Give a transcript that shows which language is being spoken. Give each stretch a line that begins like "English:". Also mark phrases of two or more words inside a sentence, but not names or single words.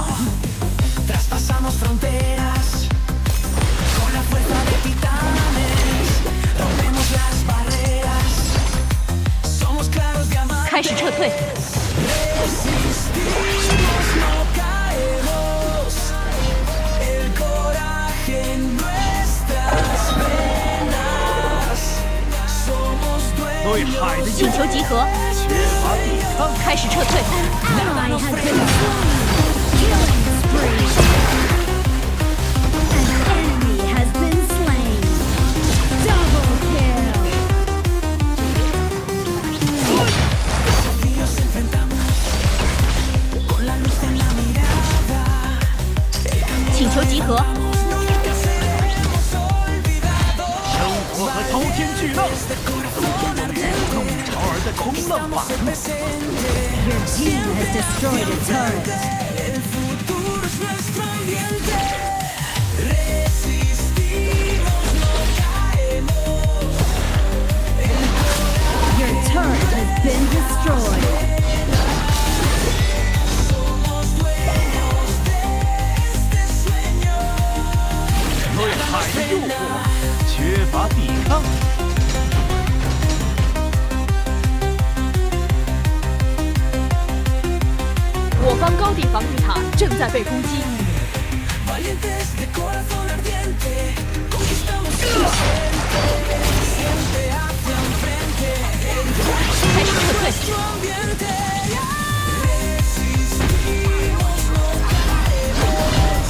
Spanish: Traspasamos fronteras con la fuerza de titanes, rompemos las barreras, somos claros diamantes.
Chinese: 开始撤退，
Spanish: Resistimos, no caemos, el coraje en nuestras venas, somos
Chinese: 对
Spanish: dueños.
Chinese: 海的请求集合，缺乏抵抗，开始撤退。
English: Ally has been slain. Killing spree. An enemy has been slain. Double kill.
Spanish: Desafíos enfrentamos con la luz en la mirada.
Chinese: 请求集合，
Spanish: Nunca seremos olvidados.
Chinese: 生活和滔天巨浪，都居功于弄潮儿的冲浪法。
English: Your team has destroyed a turret.
Spanish: El futuro es nuestro ambiente. Resistimos, no caemos.
English: Your turret has been destroyed.
Spanish: Somos dueños de este sueño.
Chinese: 对海的诱惑，缺乏抵抗。我方高地防御塔正在被攻击，
Spanish: Valientes de corazón ardiente. Conquistamos el presente. Siempre hacia enfrente.
Chinese: 开始撤退。
Spanish: Nuestro ambiente. Resistimos, no caemos.